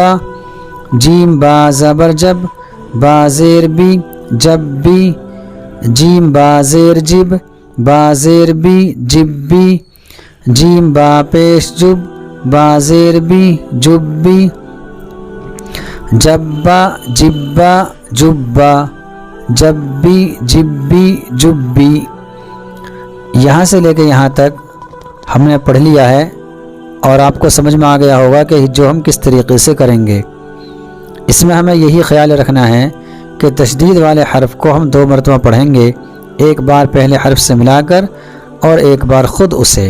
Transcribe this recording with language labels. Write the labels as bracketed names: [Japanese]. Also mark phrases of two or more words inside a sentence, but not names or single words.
[Urdu] جیم با زبر جب، با زیر بی، جبی۔ جیم با زیر جب، با زیر بی، جبی۔ جیم با پیش جب، با زیر بی، جبی۔ جبا جبا جبا، جبی جبی جبی۔ یہاں سے لے کے یہاں تک ہم نے پڑھ لیا ہے اور آپ کو سمجھ میں آ گیا ہوگا کہ جو ہم کس طریقے سے کریں گے۔ اس میں ہمیں یہی خیال رکھنا ہے کہ تشدید والے حرف کو ہم 2 مرتبہ پڑھیں گے، ایک بار پہلے حرف سے ملا کر اور ایک بار خود اسے۔